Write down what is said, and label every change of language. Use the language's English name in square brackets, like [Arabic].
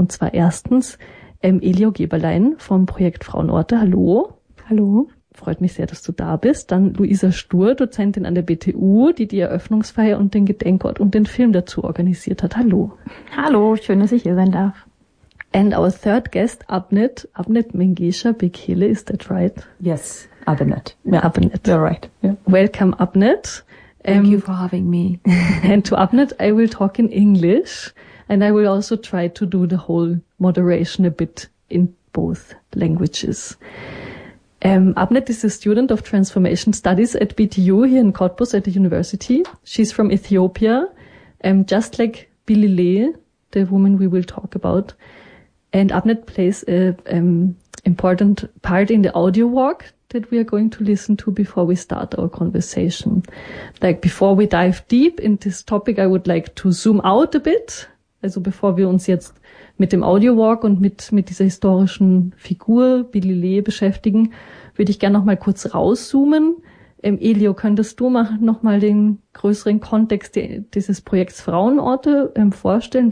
[German] Und zwar erstens Elio Geberlein vom Projekt Frauenorte. Hallo. Hallo. Freut mich sehr, dass du da bist. Dann Luisa Stur, Dozentin an der BTU, die die Eröffnungsfeier und den Gedenkort und den Film dazu organisiert hat. Hallo. Hallo, schön, dass ich hier sein darf. [English] And our third guest, Abnet Mengesha Bekele, is that right? Yes, Abnet. Yeah. Abnet. You're right. Yeah. Welcome, Abnet. Thank you for having me. And to Abnet, I will talk in English and I will also try to do the whole moderation a bit in both languages. Abnet is a student of transformation studies at BTU here in Cottbus at the university. She's from Ethiopia, just like Billy Lee, the woman we will talk about. And Abnet plays an important part in the audio walk that we are going to listen to before we start our conversation. Like, before we dive deep in this topic, I would like to zoom out a bit. [German] Also bevor wir uns jetzt mit dem Audio Walk und mit dieser historischen Figur Billy Lee beschäftigen, würde ich gerne noch mal kurz rauszoomen. Elio, könntest du noch mal den größeren Kontext dieses Projekts Frauenorte vorstellen?